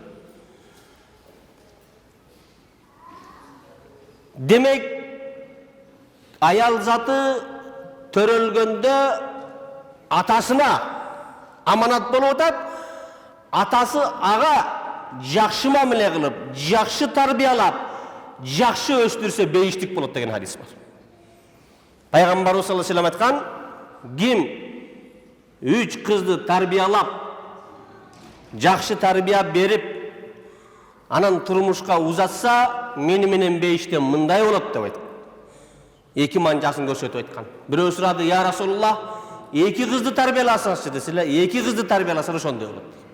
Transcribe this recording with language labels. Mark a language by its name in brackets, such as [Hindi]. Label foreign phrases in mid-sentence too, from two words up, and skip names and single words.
[Kyrgyz] Демек, аял заты төрөлгөндө атасына аманат болуп атат. Атасы ага жакшы мамиле кылып, жакшы тарбиялап, жакшы өстүрсө бейиштик болот деген хадис бар. Пайгамбарыбыз [Arabic] صلى الله عليه وسلم [Kyrgyz] айткан: ким 3 кызды тарбиялап, жакшы тарбия берип, анан турмушка узатса, мени менен бейиштен мындай болот деп айткан. 2 манжасын көрсөтүп айткан. Бирөө сурады: [Arabic] "يا رسول الله, [Kyrgyz] 2 кызды тарбияласаңызчы" десилер, 2 кызды тарбияласа ошондой болот.